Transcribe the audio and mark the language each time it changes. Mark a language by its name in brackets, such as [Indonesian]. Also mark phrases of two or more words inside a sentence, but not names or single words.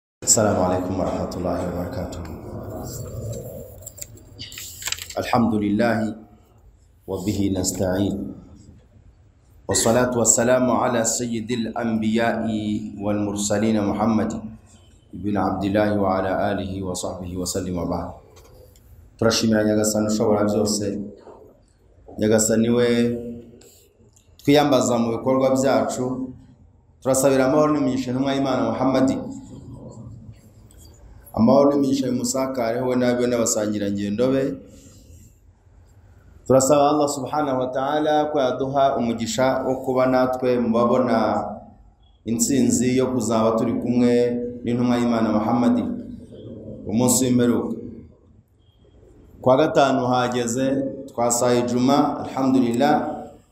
[Arabic] السلام عليكم ورحمة الله وبركاته. الحمد لله وبه نستعين والصلاة والسلام على سيد الأنبياء والمرسلين محمد بن عبد الله وعلى آله وصحبه وسلم وبعد. [Kinyarwanda] turashimira Nyagasani ushobora byose, Nyagasani we twiyambaza mu bikorwa byacu, turasabira amahoro n'imigisha n'umwa Imana Muhammad, amahoro n'imigisha y'umusakare we nabe n'abasangira ngendo be. Turasaba [Arabic] الله سبحانه وتعالى [Kinyarwanda] ko yaduha umugisha wo kuba natwe mubabona intsinzi yo kuzaba turi kumwe n'intumwa y'Imana Muhammad umunsi w'imperuka. Kwa gatanu hageze, twasaye Juma, alhamdulillah.